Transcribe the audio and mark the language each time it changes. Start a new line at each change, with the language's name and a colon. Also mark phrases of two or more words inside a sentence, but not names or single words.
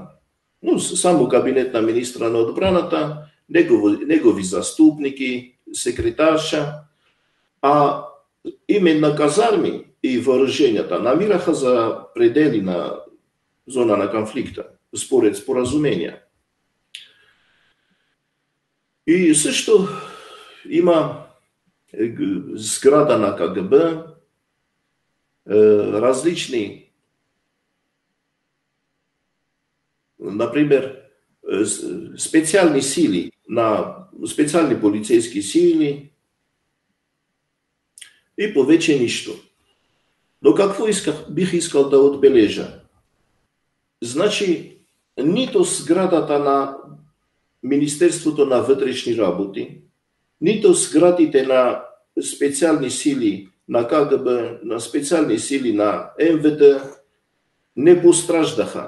Bulgarian: Но само кабинет на министра на отбраната, негови заступники, секретарша, а именно казарми и въоръженията намираха за предели на зона на конфликта, според споразумения. И също има сграда на КГБ, различни,
Russian: например, специальные силы, на специальные полицейские силы
Bulgarian: и повече нищо. Но какво бих искал да отбележа? Значи, нито сградата на Министерството на вътрешни работи, нито сградите на специални сили на КГБ, на специални сили на МВД не постраждаха.